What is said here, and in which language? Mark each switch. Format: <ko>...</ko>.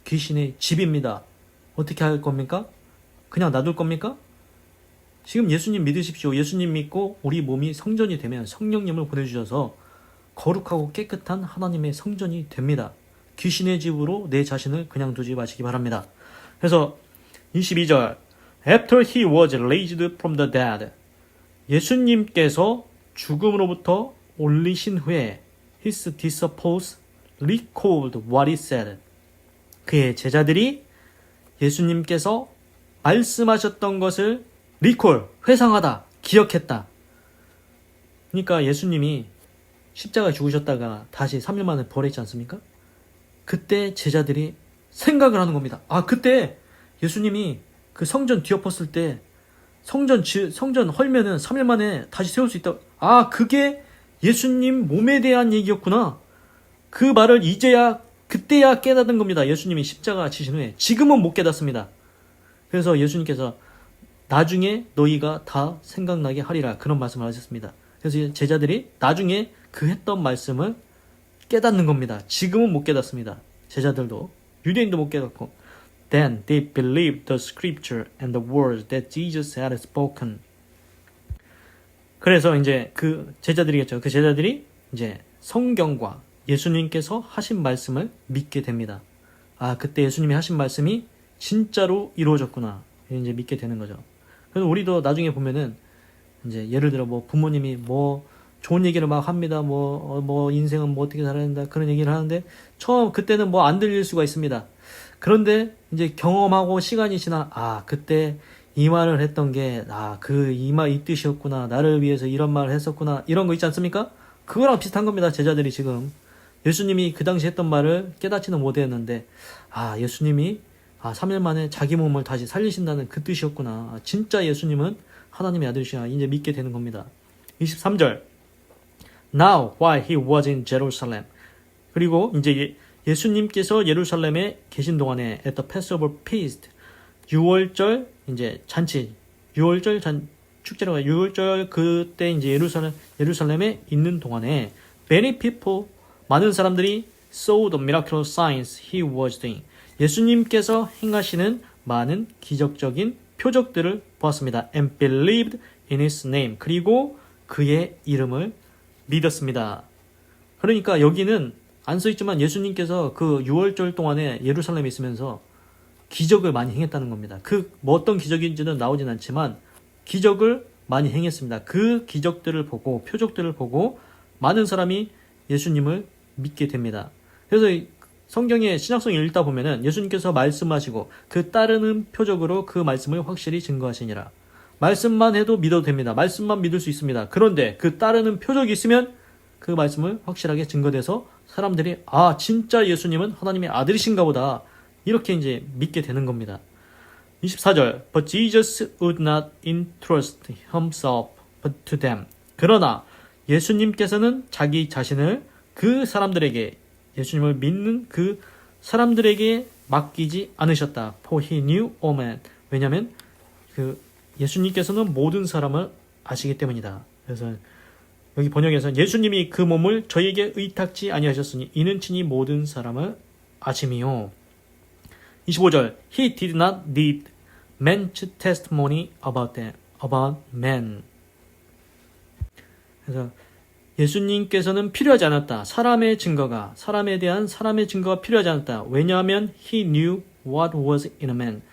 <ko>귀신의 집입니다. 어떻게 할 겁니까? 그냥 놔둘 겁니까? 지금 예수님 믿으십시오. 예수님 믿고 우리 몸이 성전이 되면 성령님을 보내주셔서 거룩하고 깨끗한 하나님의 성전이 됩니다. 귀신의 집으로 내 자신을 그냥 두지 마시기 바랍니다. 그래서 22절</ko> <en>After he was raised from the dead</en> <ko>예수님께서 죽음으로부터 올리신 후에</ko> <en>his disciples recalled what he said</en> <ko>그의 제자들이 예수님께서 말씀하셨던 것을</ko> <en>recall,</en> <ko>회상하다, 기억했다. 그러니까 예수님이 십자가에 죽으셨다가 다시 3일 만에 부활했지 않습니까? 그때 제자들이 생각을 하는 겁니다. 아, 그때 예수님이 그 성전 뒤엎었을 때 성전 헐면은 3일 만에 다시 세울 수 있다. 아, 그게 예수님 몸에 대한 얘기였구나. 그 말을 그때야 깨닫는 겁니다. 예수님이 십자가 지신 후에. 지금은 못 깨닫습니다. 그래서 예수님께서 나중에 너희가 다 생각나게 하리라. 그런 말씀을 하셨습니다. 그래서 제자들이 나중에 그 했던 말씀을 깨닫는 겁니다. 지금은 못 깨닫습니다. 제자들도 유대인도 못 깨닫고.</ko> <en>Then they believed the scripture and the words that Jesus had spoken.</en> <ko>그래서 이제 그 제자들이겠죠. 그 제자들이 이제 성경과 예수님께서 하신 말씀을 믿게 됩니다. 아, 그때 예수님이 하신 말씀이 진짜로 이루어졌구나. 이제 믿게 되는 거죠. 그래서 우리도 나중에 보면은 이제 예를 들어 뭐 부모님이 뭐 좋은 얘기를 막 합니다. 뭐 인생은 뭐 어떻게 살아야 된다. 그런 얘기를 하는데 그때는 뭐 안 들릴 수가 있습니다. 그런데 이제 경험하고 시간이 지나, 아, 그때 이 말을 했던 게, 이 말 이 뜻이었구나. 나를 위해서 이런 말을 했었구나. 이런 거 있지 않습니까? 그거랑 비슷한 겁니다. 제자들이 지금. 예수님이 그 당시 했던 말을 깨닫지는 못했는데, 예수님이 3일 만에 자기 몸을 다시 살리신다는 그 뜻이었구나. 진짜 예수님은 하나님의 아들이시야. 이제 믿게 되는 겁니다. 23절.</ko> <en>Now, while he was in Jerusalem.</en> <ko>그리고 이제 예수님께서 예루살렘에 계신 동안에</ko> <en>at the Passover feast,</en> <ko>6월절 이제 잔치, 6월절 축제라고 해요. 6월절 그때 이제 예루살렘에 있는 동안에</ko> <en>many people,</en> <ko>많은 사람들이</ko> <en>saw the miraculous signs he was doing.</en> <ko>예수님께서 행하시는 많은 기적적인 표적들을 보았습니다.</ko> <en>And believed in his name.</en> <ko>그리고 그의 이름을 믿었습니다. 그러니까 여기는 안 써있지만 예수님께서 그 6월절 동안에 예루살렘에 있으면서 기적을 많이 행했다는 겁니다. 뭐 어떤 기적인지는 나오진 않지만 기적을 많이 행했습니다. 그 기적들을 보고 표적들을 보고 많은 사람이 예수님을 믿게 됩니다. 그래서 성경의 신약성을 읽다 보면은 예수님께서 말씀하시고 그 따르는 표적으로 그 말씀을 확실히 증거하시니라. 말씀만 해도 믿어도 됩니다. 말씀만 믿을 수 있습니다. 그런데 그 따르는 표적이 있으면 그 말씀을 확실하게 증거돼서 사람들이 진짜 예수님은 하나님의 아들이신가 보다. 이렇게 이제 믿게 되는 겁니다. 24절.</ko> <en>But Jesus would not entrust himself to them.</en> <ko>그러나 예수님께서는 자기 자신을 그 사람들에게, 예수님을 믿는 그 사람들에게 맡기지 않으셨다.</ko> <en>For he knew all men.</en> <ko>왜냐하면 예수님께서는 모든 사람을 아시기 때문이다. 그래서 여기 번역에서 예수님이 그 몸을 저희에게 의탁지 아니하셨으니 이는 친히 모든 사람을 아심이요. 25절. He did not need men's testimony about men. 그래서 예수님께서는 필요하지 않았다. 사람에 대한 사람의 증거가 필요하지 않았다. 왜냐하면</ko> <en>he knew what was in a man.</en>